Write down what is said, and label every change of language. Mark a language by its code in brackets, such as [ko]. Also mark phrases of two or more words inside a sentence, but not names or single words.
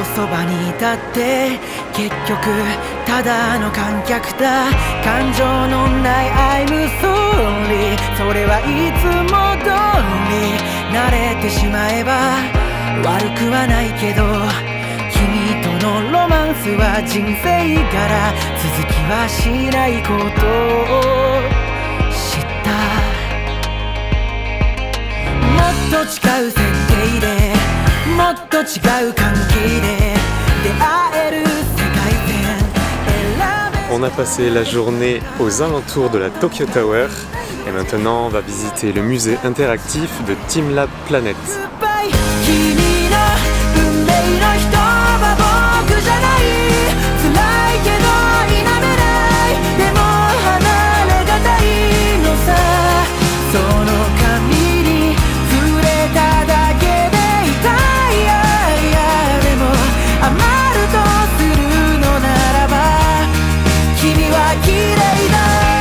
[ja] そばにいたって結局ただの観客だ感情のない [en] I'm sorry [ja] それはいつも通り慣れてしまえば悪くはないけど君とのロマンスは人生から続きはしないことを知ったもっと違う設定でもっと違う関係で出会える世界線選べ [fr] On a passé la journée aux alentours de la Tokyo Tower et maintenant on va visiter le musée interactif de TeamLab Planet. [ja] 君の運命の人は僕じゃない辛いけど否めないでも離れがたいのさその髪に触れただけで痛いでも余るとするのならば君は綺麗だ